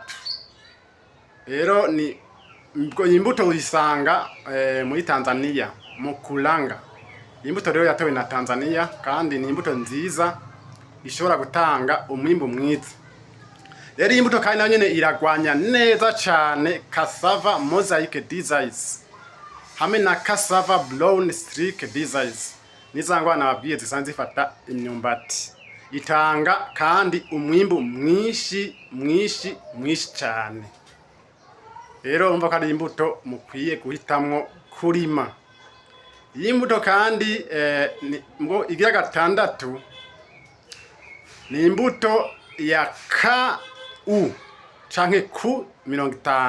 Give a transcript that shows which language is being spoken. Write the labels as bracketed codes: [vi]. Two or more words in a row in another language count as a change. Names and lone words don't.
[rn] Rero ni imbuto uyisanga muri Tanzania mu Kulanga. Imbuto rero yatowe na Tanzania kandi ni imbuto nziza ishobora gutanga umwimbu mwiza. Rero iyi mbuto kandi nayo nyene iragwanya neza cyane [en] cassava mosaic disease [rn] hamwe na [en] cassava brown streak disease. [rn] Nizangwa nababwiye zisanzwe zifata imyumbati. Itanga kandi umwimbu mwinshi cyane. Rero umva ko ari imbuto mukwiye guhitamwo kurima. Iyi mbuto kandi igira gatandatu ni imbuto ya KU canke Q50.